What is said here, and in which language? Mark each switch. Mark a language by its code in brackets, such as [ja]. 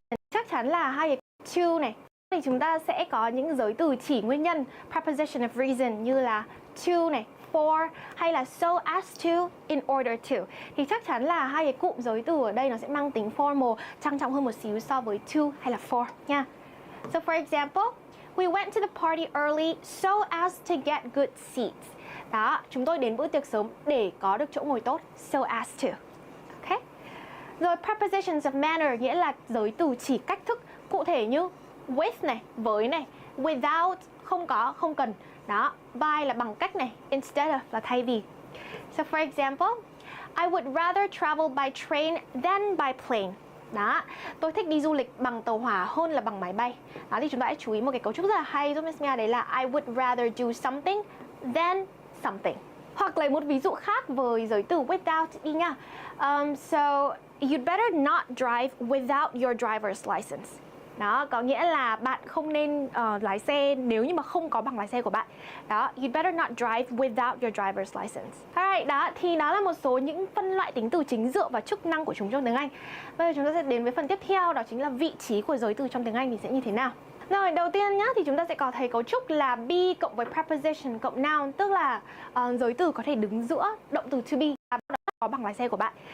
[vi] Chắc chắn là hai cái to này thì chúng ta sẽ có những giới từ chỉ nguyên nhân, preposition of reason như là to này, for hay là so as to, in order to. Thì chắc chắn là hai cái cụm giới từ ở đây nó sẽ mang tính formal, trang trọng hơn một xíu so với to hay là for nha. [en] So for example, we went to the party early so as to get good seats. [vi] Đó, chúng tôi đến bữa tiệc sớm để có được chỗ ngồi tốt, so as to. Ok. Rồi prepositions of manner nghĩa là giới từ chỉ cách thức, cụ thể như with này, với này, without, không có, không cần. Đó, by là bằng cách này, instead of là thay vì. [en] So for example, I would rather travel by train than by plane. [vi] Đó, tôi thích đi du lịch bằng tàu hỏa hơn là bằng máy bay. Đó, thì chúng ta hãy chú ý một cái cấu trúc rất là hay giúp Miss Mia, đấy là [en] I would rather do something than something. [vi] Hoặc lấy một ví dụ khác với giới từ without đi nha. [en] So, you'd better not drive without your driver's license. [vi] Đó, có nghĩa là bạn không nên lái xe nếu như mà không có bằng lái xe của bạn. [en] Đó, you'd better not drive without your driver's license. [vi] Alright, đó, thì đó là một số những phân loại tính từ chính dựa vào chức năng của chúng trong tiếng Anh. Bây giờ chúng ta sẽ đến với phần tiếp theo, đó chính là vị trí của giới từ trong tiếng Anh thì sẽ như thế nào. Rồi, đầu tiên nhá, thì chúng ta sẽ có thấy cấu trúc là be cộng với preposition cộng noun, tức là giới từ có thể đứng giữa động từ to be, đó có bằng lái xe của bạn.